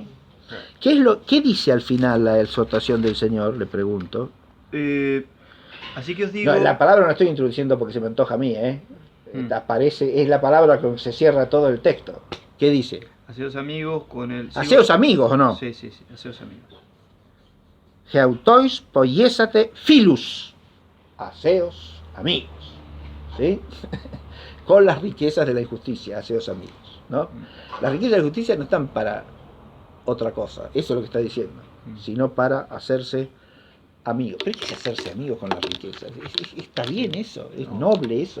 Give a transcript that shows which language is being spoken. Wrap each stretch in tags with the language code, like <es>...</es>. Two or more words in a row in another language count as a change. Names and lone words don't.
<es>¿Qué dice al final la exhortación del Señor? Le pregunto. Así que os digo... No, la palabra no estoy introduciendo porque se me antoja a mí, Aparece, es la palabra con que se cierra todo el texto. ¿Qué dice? Haceos amigos con el... ¿Haceos amigos o no? Sí, haceos amigos.</es> <el>ἑαυτοῖς ποιήσατε φίλους.</el> <es>Haceos amigos. ¿Sí? Con las riquezas de la injusticia, haceos amigos, ¿no? Las riquezas de la injusticia no están para otra cosa, eso es lo que está diciendo, sino para hacerse amigos. Pero ¿qué es hacerse amigos con las riquezas? Está bien eso, es noble eso.</es>